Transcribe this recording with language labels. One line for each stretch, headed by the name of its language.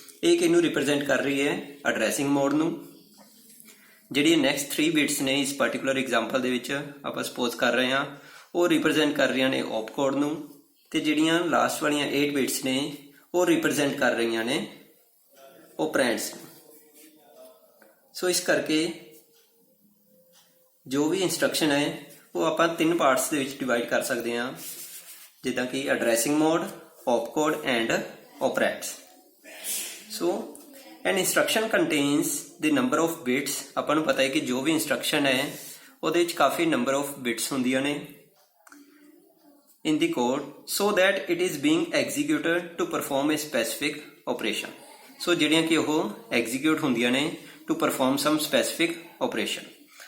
Punjabi: ਇਹ ਕਿਹਨੂੰ ਰਿਪਰੈਜ਼ੈਂਟ ਕਰ ਰਹੀ ਹੈ, ਐਡਰੈਸਿੰਗ ਮੋਡ ਨੂੰ। ਜਿਹੜੀ ਨੈਕਸਟ 3 ਬਿਟਸ ਨੇ ਇਸ ਪਾਰਟੀਕੂਲਰ ਐਗਜ਼ਾਮਪਲ ਦੇ ਵਿੱਚ ਆਪਾਂ ਸਪੋਜ਼ ਕਰ ਰਹੇ ਹਾਂ ਉਹ ਰਿਪਰੈਜ਼ੈਂਟ ਕਰ ਰਹੀਆਂ ਨੇ ਓਪ ਕੋਡ ਨੂੰ, ਤੇ ਜਿਹੜੀਆਂ ਲਾਸਟ ਵਾਲੀਆਂ 8 ਬਿਟਸ ਨੇ ਉਹ ਰਿਪਰੈਜ਼ੈਂਟ ਕਰ ਰਹੀਆਂ ਨੇ ਓਪਰੈਂਡਸ। ਸੋ ਇਸ ਕਰਕੇ ਜੋ ਵੀ ਇੰਸਟਰਕਸ਼ਨ ਹੈ ਉਹ ਆਪਾਂ 3 ਪਾਰਟਸ ਦੇ ਵਿੱਚ ਡਿਵਾਈਡ ਕਰ ਸਕਦੇ ਹਾਂ, ਜਿੱਦਾਂ ਕਿ addressing mode,
English: op code and operands. So an instruction contains the number of bits.
Punjabi: ਆਪਾਂ ਨੂੰ ਪਤਾ ਹੈ ਕਿ ਜੋ ਵੀ ਇੰਸਟਰਕਸ਼ਨ ਹੈ ਉਹਦੇ ਵਿੱਚ ਕਾਫੀ ਨੰਬਰ ਆਫ ਬਿਟਸ ਹੁੰਦੀਆਂ ਨੇ
English: in the code so that it is being executed to perform a specific operation.
Punjabi: So ਜਿਹੜੀਆਂ ਕਿ ਉਹ ਐਗਜ਼ੀਕਿਊਟ ਹੁੰਦੀਆਂ ਨੇ
English: to perform some specific operation.